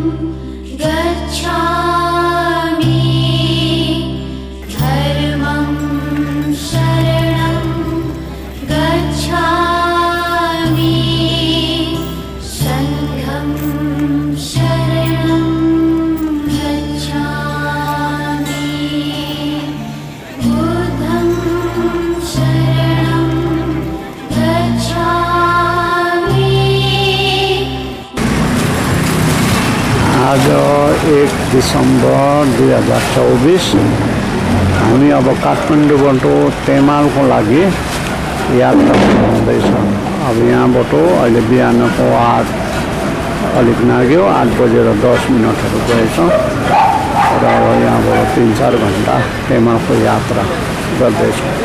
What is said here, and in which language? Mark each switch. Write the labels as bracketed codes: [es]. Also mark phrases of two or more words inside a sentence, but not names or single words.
[pi] गच्छामि धर्मं शरणं गच्छामि संघं शरणं गच्छामि बुद्धं शरणं गच्छामि [ne] आज 1 दिसम्बर 2024 हामी अब काठमाडौँबाट तेमालको लागि यात्रा हुँदैछ। अब यहाँबाट अहिले बिहानको 8 अलिक नाग्यो 8 बजेर 10 मिनटहरू गएछ र अब यहाँबाट 3-4 घन्टा तेमालको यात्रा गर्दैछ।